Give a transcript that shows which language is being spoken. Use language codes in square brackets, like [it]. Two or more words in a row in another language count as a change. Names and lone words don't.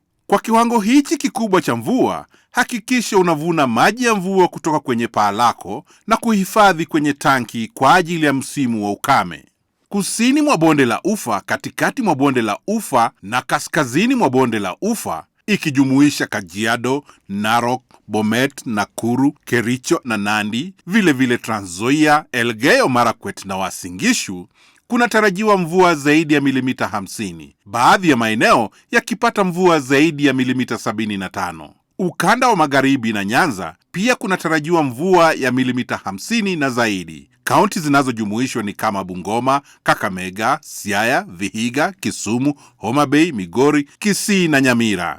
[sw] Kwa kiwango hichi kikubwa cha mvua, hakikisha unavuna maji ya mvua kutoka kwenye paa lako na kuhifadhi kwenye tanki kwa ajili ya msimu wa ukame. Kusini mwa bonde la Ufa, katikati mwa bonde la Ufa na kaskazini mwa bonde la Ufa, ikijumuisha Kajiado, Narok, Bomet, Nakuru, Kericho na Nandi, vile Trans Nzoia, Elgeyo Marakwet na Uasin Gishu, kunatarajiwa mvua zaidi ya milimita 50. Baadhi ya maeneo yakipata mvua zaidi ya milimita 75. Ukanda wa magharibi na Nyanza pia kunatarajiwa mvua ya milimita 50 na zaidi. Kaunti zinazojumuishwa ni kama Bungoma, Kakamega, Siaya, Vihiga, Kisumu, Homa Bay, Migori, Kisii na Nyamira.